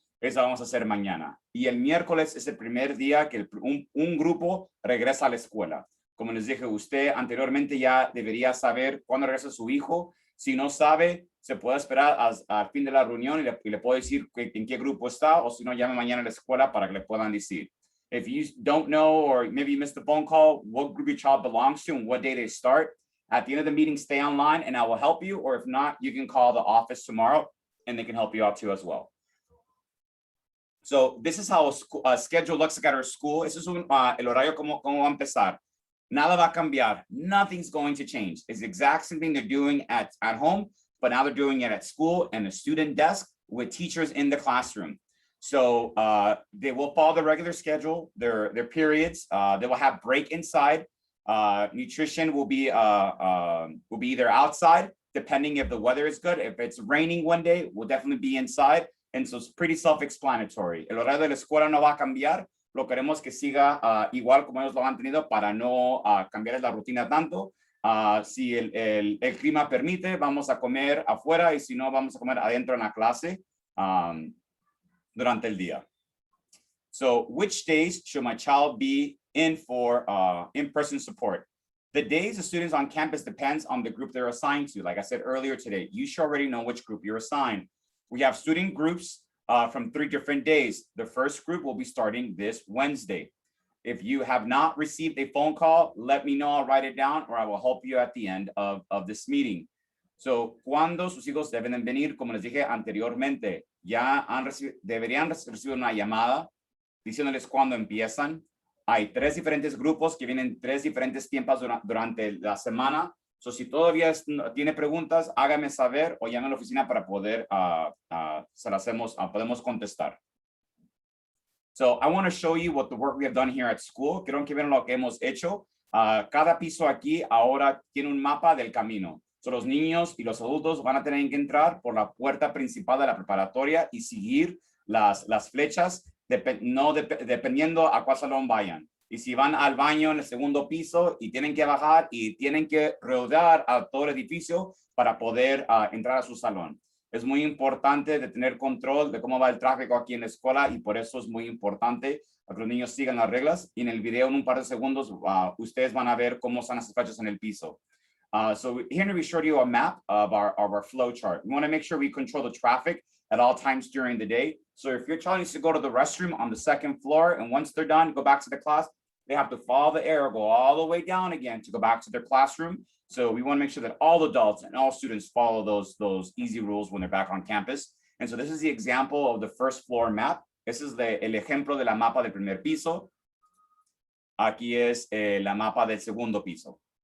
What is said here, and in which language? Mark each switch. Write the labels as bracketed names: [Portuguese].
[Spanish] Eso vamos a hacer mañana. Y el miércoles es el primer día que un grupo regresa a la escuela. Como les dije, usted anteriormente ya debería saber cuándo regresa su hijo. Si no sabe, se puede esperar al fin de la reunión y le puedo decir en qué grupo está, o si no, llame mañana a la escuela para que le puedan decir. [English] If you don't know, or maybe you missed the phone call, what group your child belongs to and what day they start, at the end of the meeting, stay online and I will help you. Or if not, you can call the office tomorrow and they can help you out too as well. So this is how a schedule looks like at our school. This is [Spanish] el horario como va a empezar. Nada va a cambiar. [English] Nothing's going to change. It's the exact same thing they're doing at home, but now they're doing it at school and a student desk with teachers in the classroom. So they will follow the regular schedule, their periods. They will have break inside. Nutrition will be either outside, depending if the weather is good. If it's raining one day, we'll definitely be inside. And so it's pretty self-explanatory. [Spanish] El horario de la escuela no va a cambiar. Lo queremos que siga igual como ellos lo han tenido para no cambiar la rutina tanto. Si el clima permite, vamos a comer afuera y si no, vamos a comer adentro en la clase durante el día. [English] So which days should my child be in for in-person support? The days of students on campus depends on the group they're assigned to. Like I said earlier today, you should already know which group you're assigned. We have student groups from 3 different days. The first group will be starting this Wednesday. If you have not received a phone call, let me know, I'll write it down, or I will help you at the end of this meeting. [Spanish] So, cuando sus hijos deben venir, como les dije anteriormente, ya deberían recibir una llamada diciéndoles cuándo empiezan. hay 3 diferentes grupos que vienen 3 diferentes tiempos durante la semana. So, si todavía tiene preguntas, hágame saber o llame a la oficina para poder, se las podemos contestar. [English] So I want to show you what the work we have done here at school. [Spanish] Quiero que vean lo que hemos hecho. Cada piso aquí ahora tiene un mapa del camino. So los niños y los adultos van a tener que entrar por la puerta principal de la preparatoria y seguir las flechas dependiendo a cuál salón vayan. Y si van al baño en el segundo piso y tienen que bajar y tienen que rodear a todo el edificio para poder entrar a su salón. Es muy importante de tener control de cómo va el tráfico aquí en la escuela y por eso es muy importante que los niños sigan las reglas. Y en el video, en un par de segundos, ustedes van a ver cómo están las flechas en el piso. [English] So here we showed you a map of our flow chart. We want to make sure we control the traffic at all times during the day. So if your child needs to go to the restroom on the 2nd floor, and once they're done, go back to the class, they have to follow the arrow, go all the way down again to go back to their classroom. So we want to make sure that all adults and all students follow those easy rules when they're back on campus. And so this is the example of the 1st floor map. This is [Spanish] el ejemplo de la mapa del primer piso. Aquí es la mapa del segundo piso.